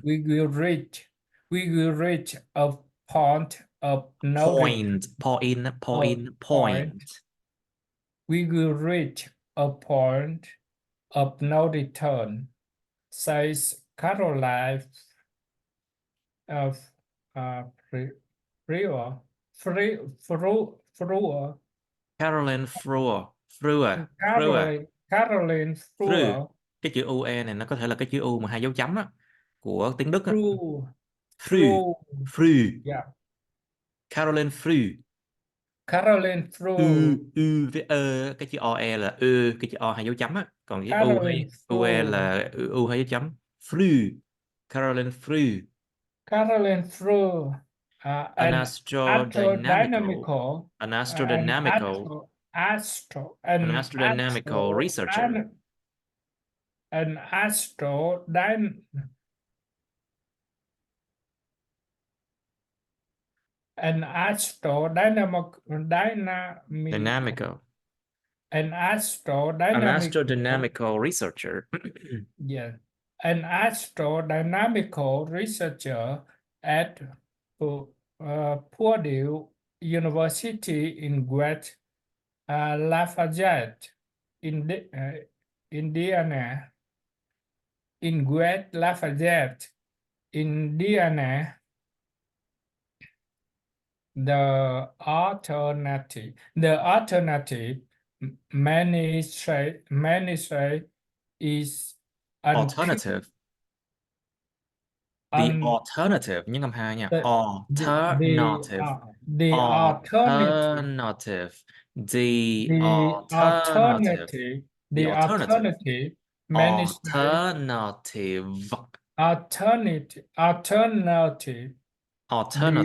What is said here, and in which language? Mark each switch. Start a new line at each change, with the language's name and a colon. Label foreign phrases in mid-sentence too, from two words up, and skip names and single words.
English: We will reach a point of no return. Point. We will reach a point of no return, says Caroline of Freer. Caroline Frewer. Caroline Fru. Freer.
Vietnamese: Cái chữ UE này nó có thể là cái chữ U mà hai dấu chấm á, của tiếng Đức á.
English: Freer. Fru. Fru. Yeah. Caroline Fru. Caroline U, Freer.
Vietnamese: với cái chữ OE là cái chữ O hai dấu chấm á, còn cái
English: Caroline UE Freer.
Vietnamese: là hai dấu chấm.
English: Fru. Caroline Fru. Caroline Freer. An An astrodynamical astrodynamical, an an astrodynamical astro, astro, an an astrodynamical astro, researcher. an astrodyn, An astrodynamical Dynamical. an An astrodynamical astrodynamical researcher. yes, an astrodynamical researcher at Purdue University in Great Lafayette, Indiana. In Great Lafayette, Indiana, the alternative many say is Alternative. The alternative
Vietnamese: nhấn âm hai nha.
English: the Alternative. the alternative Alternative. The the alternative. The the alternative. alternative many say Alternative. alternative the